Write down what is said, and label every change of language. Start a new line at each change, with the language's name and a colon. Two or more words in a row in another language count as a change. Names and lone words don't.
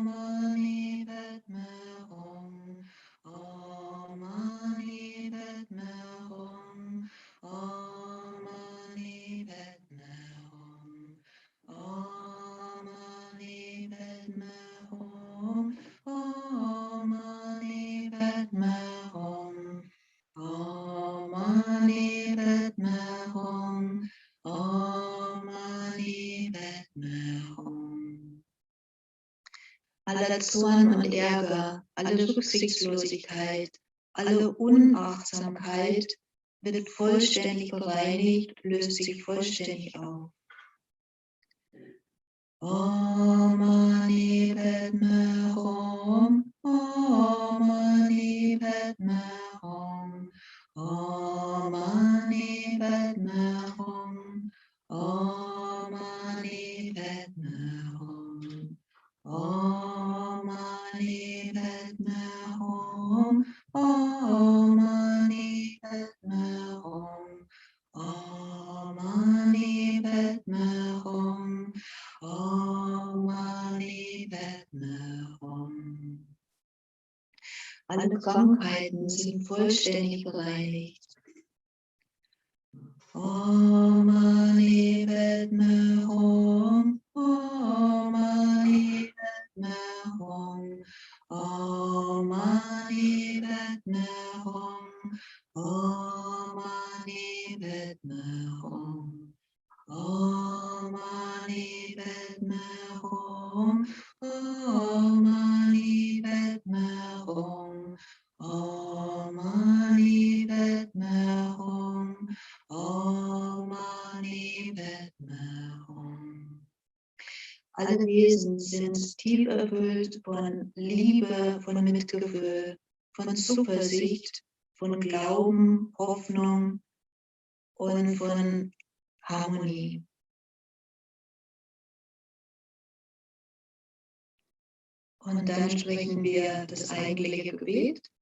Sanskrit: मणि पद्मे हूँ, ॐ मणि पद्मे हूँ, ॐ मणि पद्मे हूँ, ॐ मणि पद्मे हूँ, ॐ मणि पद्मे हूँ, ॐ मणि पद्मे हूँ, ॐ मणि पद्मे हूँ.
German: Aller Zorn und Ärger, alle Rücksichtslosigkeit, alle Unachtsamkeit wird vollständig bereinigt, löst sich vollständig auf.
Sanskrit: ॐ मणि पद्मे हूँ, ॐ मणि पद्मे हूँ, ॐ मणि पद्मे हूँ, ॐ मणि पद्मे हूँ, ॐ मणि पद्मे हूँ, ॐ मणि पद्मे हूँ, ॐ मणि पद्मे हूँ, ॐ मणि पद्मे हूँ.
German: Alle Krankheiten sind vollständig bereinigt.
Sanskrit: ॐ मणि पद्मे हूँ, ॐ मणि पद्मे हूँ, ॐ मणि पद्मे हूँ, ॐ मणि पद्मे हूँ, ॐ मणि पद्मे हूँ, ॐ मणि पद्मे हूँ, ॐ मणि पद्मे हूँ, ॐ मणि पद्मे हूँ.
German: Alle Wesen sind tief erfüllt von Liebe, von Mitgefühl, von Zuversicht, von Glauben, Hoffnung und von Harmonie. Und dann sprechen wir das eigentliche Gebet.